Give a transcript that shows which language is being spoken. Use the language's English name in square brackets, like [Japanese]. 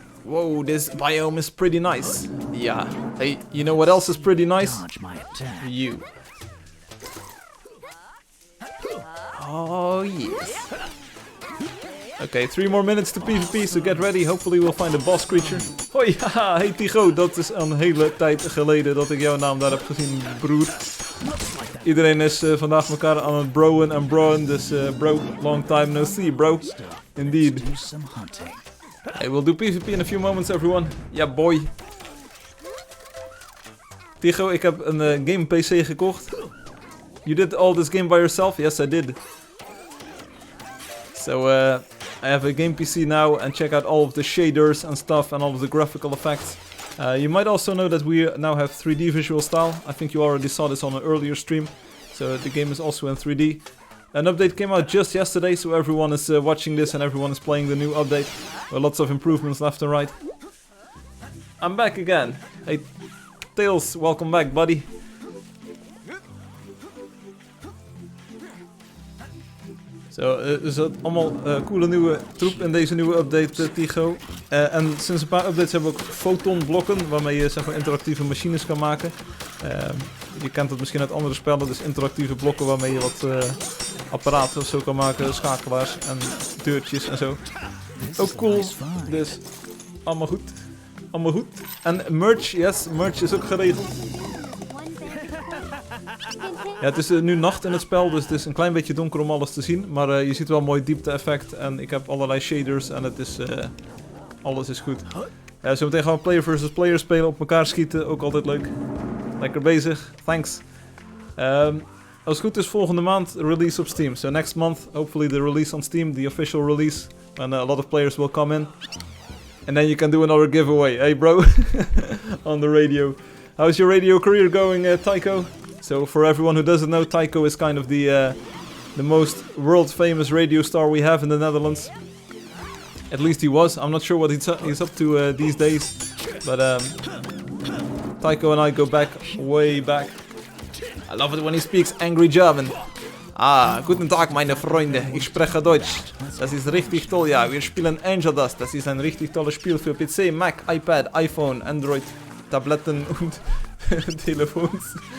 [English] Whoa, this biome is pretty nice. Yeah. Hey, you know what else is pretty nice? Dodge my attack. You. Oh, yes. Okay, 3 more minutes to PvP, so get ready. Hopefully we'll find a boss creature. [Dutch] Hoi, haha, hey Tycho, dat is een hele tijd geleden dat ik jouw naam daar heb gezien, broer. Iedereen is vandaag elkaar aan het broen en broen, dus bro, [English] long time no see, bro. Indeed. Do some hunting. Hey, we'll do PvP in a few moments, everyone. Yeah, boy. [Dutch] Tycho, ik heb een game PC gekocht. [English] You did all this game by yourself? Yes, I did. So, I have a game PC now, and check out all of the shaders and stuff, and all of the graphical effects. You might also know that we now have 3D visual style. I think you already saw this on an earlier stream. So the game is also in 3D. An update came out just yesterday, so everyone is watching this and everyone is playing the new update. With lots of improvements left and right. I'm back again. Hey, Tails, welcome back, buddy. [Dutch] Zo, er zit allemaal coole nieuwe troep in deze nieuwe update, Tycho. En sinds een paar updates hebben we ook fotonblokken, waarmee je zeg maar interactieve machines kan maken. Je kent het misschien uit andere spellen, dus interactieve blokken waarmee je wat apparaten of zo kan maken, schakelaars en deurtjes en zo. Ook cool, dus allemaal goed. Allemaal goed. En merch, yes, merch is ook geregeld. Ja, het is nu nacht in het spel, dus het is een klein beetje donker om alles te zien. Maar je ziet wel een mooi diepte effect en ik heb allerlei shaders en het is, alles is goed. Zometeen gaan we player versus player spelen, op elkaar schieten, ook altijd leuk. Lekker bezig, thanks. Als het goed is volgende maand release op Steam. [English] So next month, hopefully the release on Steam, the official release. And a lot of players will come in. And then you can do another giveaway, hey bro? On the radio. How's your radio career going, Tycho? So for everyone who doesn't know, Tycho is kind of the most world famous radio star we have in the Netherlands. At least he was. I'm not sure what he's up to these days. But Tycho and I go back, way back. I love it when he speaks angry German. [German] Ah, guten Tag meine Freunde, ich spreche Deutsch. Das ist richtig toll, ja. Wir spielen Angeldust. Das ist ein richtig tolles Spiel für PC, Mac, iPad, iPhone, Android, Tabletten und Telefons.